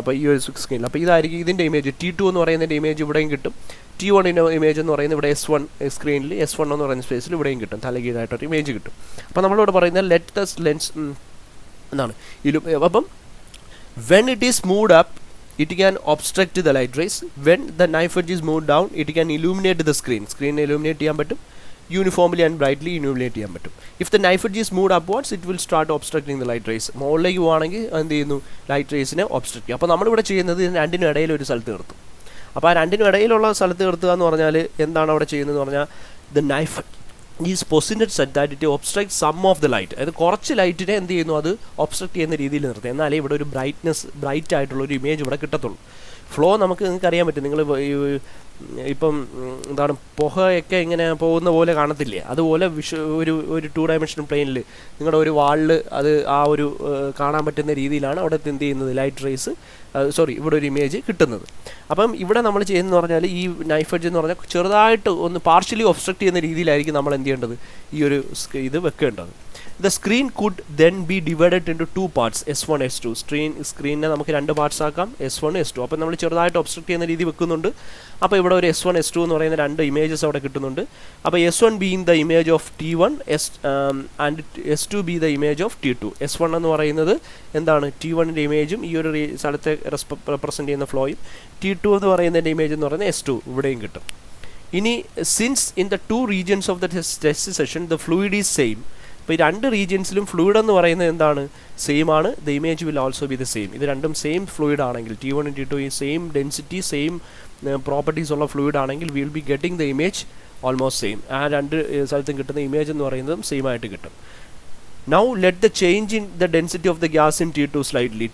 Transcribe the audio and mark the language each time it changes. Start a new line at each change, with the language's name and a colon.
Malayalam: അപ്പോൾ ഈ ഒരു സ്ക്രീനിൽ അപ്പോൾ ഇതായിരിക്കും ഇതിൻ്റെ ഇമേജ്. T2 എന്ന് പറയുന്നതിൻ്റെ ഇമേജ് ഇവിടെയും കിട്ടും. T1ൻ്റെ ഇമേജ് എന്ന് പറയുന്നത് ഇവിടെ S1 സ്ക്രീനിൽ S1 എന്ന് പറയുന്ന സ്പേസിൽ ഇവിടെയും കിട്ടും. തലകീഴായിട്ടൊരു ഇമേജ് കിട്ടും. അപ്പോൾ നമ്മളിവിടെ പറയുന്നത്
English: let the lens
Malayalam: എന്നാണ്.
English: അപ്പം when it is moved up it can obstruct the light rays. When the knife edge is moved down, it can illuminate the screen.
Malayalam: Screen illuminate ചെയ്യാൻ പറ്റും, യൂണിഫോംലി ആൻഡ് ബ്രൈറ്റ്ലി illuminate ചെയ്യാൻ പറ്റും.
English: If the knife edge is moved upwards, it will start obstructing the light rays.
Malayalam: മുകളിലേക്ക് പോവുകയാണെങ്കിൽ എന്ത് ചെയ്യുന്നു? Light റേസിനെ obstruct ചെയ്യും. അപ്പോൾ നമ്മളിവിടെ ചെയ്യുന്നത് ഇതിന് രണ്ടിനും ഇടയിൽ ഒരു സ്ഥലത്ത് നിർത്തും. അപ്പോൾ ആ രണ്ടിനും ഇടയിലുള്ള സ്ഥലത്ത് നിർത്തുക എന്ന് പറഞ്ഞാൽ എന്താണ് അവിടെ ചെയ്യുന്നതെന്ന് പറഞ്ഞാൽ
English: the knife is positioned such that it obstruct some of the light.
Malayalam: അതായത് കുറച്ച് ലൈറ്റിനെ എന്ത് ചെയ്യുന്നു? അത് ഒബ്സ്ട്രക്ട് ചെയ്യുന്ന രീതിയിൽ നിർത്തും. എന്നാലേ ഇവിടെ ഒരു ബ്രൈറ്റ് ആയിട്ടുള്ള ഒരു ഇമേജ് ഇവിടെ കിട്ടത്തുള്ളൂ. ഫ്ലോ നിങ്ങൾക്ക് അറിയാൻ പറ്റും. നിങ്ങൾ ഇപ്പം എന്താണ് പുകയൊക്കെ ഇങ്ങനെ പോകുന്ന പോലെ കാണത്തില്ലേ? അതുപോലെ ഒരു 2 ഡയമെൻഷണൽ പ്ലെയിനിൽ നിങ്ങളുടെ ഒരു വാളിൽ അത് ആ ഒരു കാണാൻ പറ്റുന്ന രീതിയിലാണ് അവിടെ എന്ത് ചെയ്യുന്നത്? ലൈറ്റ് റേസ് ഇവിടെ ഒരു ഇമേജ് കിട്ടുന്നത്. അപ്പം ഇവിടെ നമ്മൾ ചെയ്യുന്നതെന്ന് പറഞ്ഞാൽ ഈ നൈഫ് എഡ്ജ് എന്ന് പറഞ്ഞാൽ ചെറുതായിട്ട് ഒന്ന് പാർഷ്യലി ഒബ്സ്ട്രക്ട് ചെയ്യുന്ന രീതിയിലായിരിക്കും നമ്മൾ എന്ത് ചെയ്യേണ്ടത്? ഈ ഒരു ഇത് വെക്കേണ്ടത്.
English: The screen could then be divided into 2 parts, S1 S2.
Malayalam: സ്ക്രീനിനെ നമുക്ക് 2 പാർട്സ് ആക്കാം, S1 S2. അപ്പോൾ നമ്മൾ ചെറുതായിട്ട് ഒബ്സ്ട്രക്ട് ചെയ്യുന്ന രീതി വെക്കുന്നുണ്ട്. അപ്പോൾ ഇവിടെ ഒരു S1 S2 എന്ന് പറയുന്ന 2 ഇമേജസ് അവിടെ കിട്ടുന്നുണ്ട്.
English: അപ്പോൾ S1 being the image of T1 and S2 be the image of T2.
Malayalam: S1 എന്ന് പറയുന്നത് എന്താണ്? T1ൻ്റെ ഇമേജും ഈ ഒരു സ്ഥലത്തെ റെപ്രസെൻറ്റ് ചെയ്യുന്ന ഫ്ലോയും, T2 എന്ന് പറയുന്നതിൻ്റെ ഇമേജ് എന്ന് പറയുന്നത് S2 ഇവിടെയും കിട്ടും.
English: ഇനി since in the 2 regions of the test session the fluid is same.
Malayalam: അപ്പോൾ ഈ 2 റീജിയൻസിലും ഫ്ലൂയിഡ് എന്ന് പറയുന്നത് എന്താണ്? സെയിം ആണ്.
English: The image will also be the same.
Malayalam: ഇത് രണ്ടും സെയിം ഫ്ലൂയിഡ് ആണെങ്കിൽ, T1 T2 ഈ സെയിം ഡെൻസിറ്റി സെയിം പ്രോപ്പർട്ടീസ് ഉള്ള ഫ്ലൂയിഡ് ആണെങ്കിൽ
English: Will be getting the image almost same.
Malayalam: ആ 2 സ്ഥലത്തും കിട്ടുന്ന ഇമേജ് എന്ന് പറയുന്നതും സെയിം ആയിട്ട് കിട്ടും.
English: Now let the change in the density of the gas in T2 slightly.